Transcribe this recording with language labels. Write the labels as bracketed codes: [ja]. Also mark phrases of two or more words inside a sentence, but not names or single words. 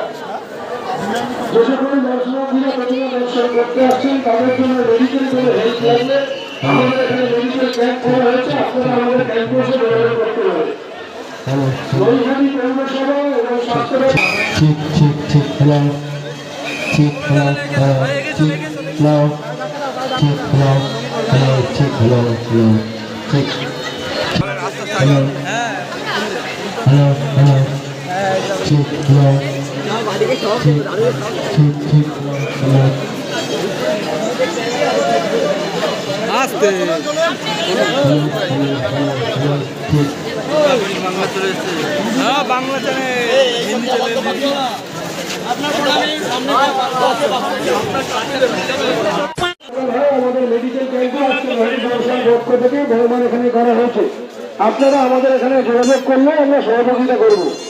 [bn] যে সকল দর্শনার্থীরা প্রতিমা দর্শন করতে আসছেন তাদের জন্য মেডিকেল করে হেল্প লাগলে আমাদের এখানে মেডিকেল ক্যাম্প করা হয়েছে। আপনারা আমাদের ক্যাম্পে এসে যোগাযোগ করতে পারেন। নৈহাটি পৌরসভা এবং স্বাস্থ্য [en] check hello check hello check hello check hello hello, check, hello, hello, check. Hello. Hello, hello. Check, hello. Check, check, hello. [bn] আস্তে [en] Hello, hello, hello, check. [bn] হ্যাঁ বাংলা চ্যানেল হিন্দি চ্যানেল আমাদের মেডিকেল ক্যাম্পে আজকে মেডিকেল পক্ষ থেকে ভ্রমণ এখানে করা হয়েছে। আপনারা আমাদের এখানে যোগাযোগ করলে আমরা সহযোগিতা করব।